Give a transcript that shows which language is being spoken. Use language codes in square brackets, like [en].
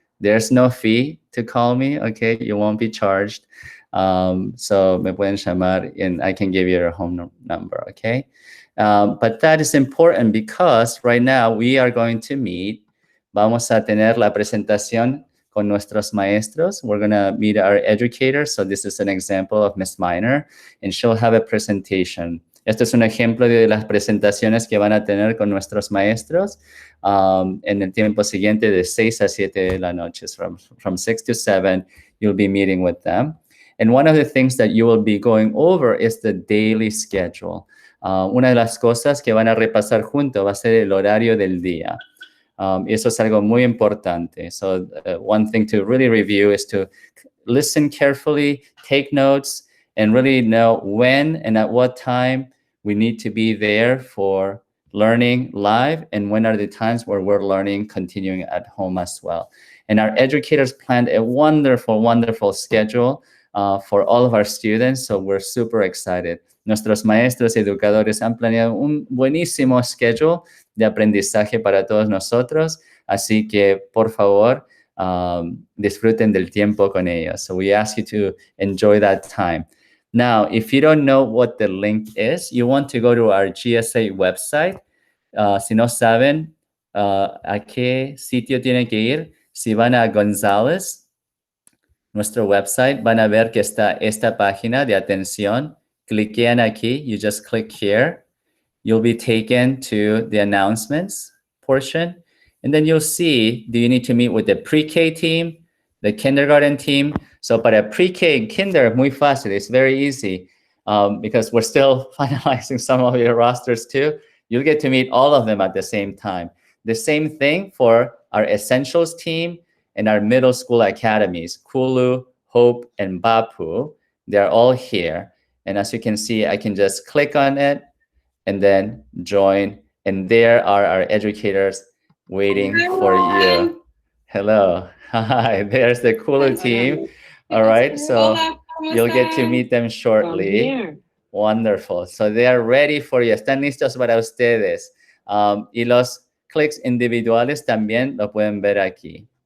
[en] There's no fee to call me, okay? You won't be charged. So [es] me pueden llamar [en] and I can give you your home number, okay? But that is important because right now we are going to meet. [es] Vamos a tener la presentación con nuestros maestros. [en] We're going to meet our educators. So this is an example of Miss Miner, and she'll have a presentation. [es] Este es un ejemplo de las presentaciones que van a tener con nuestros maestros en el tiempo siguiente de 6 a 7 de la noche. [en] From 6 to 7, you'll be meeting with them. And one of the things that you will be going over is the daily schedule. [es] Una de las cosas que van a repasar juntos va a ser el horario del día. Eso es algo muy importante. [en] So one thing to really review is to listen carefully, take notes, and really know when and at what time we need to be there for learning live, and when are the times where we're learning continuing at home as well. And our educators planned a wonderful, wonderful schedule for all of our students, so we're super excited. [es] Nuestros maestros y educadores han planeado un buenísimo schedule de aprendizaje para todos nosotros, así que por favor disfruten del tiempo con ellos. [en] So we ask you to enjoy that time. Now, if you don't know what the link is, you want to go to our GSA website. [es] Si no saben a qué sitio tienen que ir, si van a González, nuestro website, van a ver que está esta página de atención. Cliquen aquí. [en] You just click here. You'll be taken to the announcements portion. And then you'll see, do you need to meet with the pre-K team, the kindergarten team? [es] So para pre-K and kinder, muy fácil. [en] It's very easy because we're still finalizing some of your rosters too. You'll get to meet all of them at the same time. The same thing for our essentials team and our middle school academies, Kulu, Hope, and Bapu. They're all here. And as you can see, I can just click on it and then join. And there are our educators waiting for you. Hello. Hi, there's the Kulu team. All right, so you'll get to meet them shortly. Wonderful. So they are ready for you. [es] Están listos para ustedes. Y los clics individuales también lo pueden ver aquí.